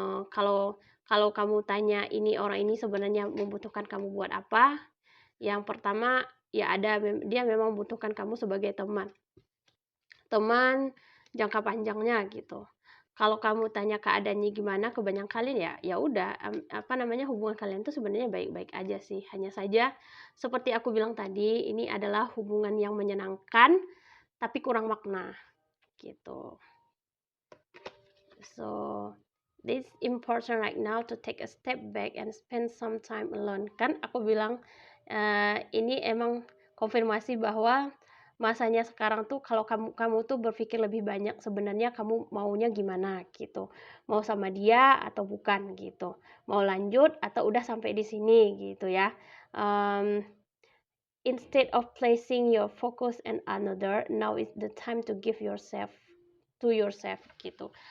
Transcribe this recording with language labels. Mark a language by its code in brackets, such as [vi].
[id] Kalau kamu tanya ini orang ini sebenarnya membutuhkan kamu buat apa, yang pertama ya dia memang membutuhkan kamu sebagai teman jangka panjangnya gitu. Kalau kamu tanya keadaannya gimana, kebanyakan kalian ya udah hubungan kalian tuh sebenarnya baik-baik aja sih. Hanya saja seperti aku bilang tadi, ini adalah hubungan yang menyenangkan tapi kurang makna gitu. [en] So this important right now to take a step back and spend some time alone. [id] Kan aku bilang ini emang konfirmasi bahwa masanya sekarang tuh kalau kamu tuh berpikir lebih banyak sebenarnya kamu maunya gimana gitu, mau sama dia atau bukan gitu, mau lanjut atau udah sampai di sini gitu ya. [en] Instead of placing your focus on another, now is the time to give yourself to yourself [id] gitu.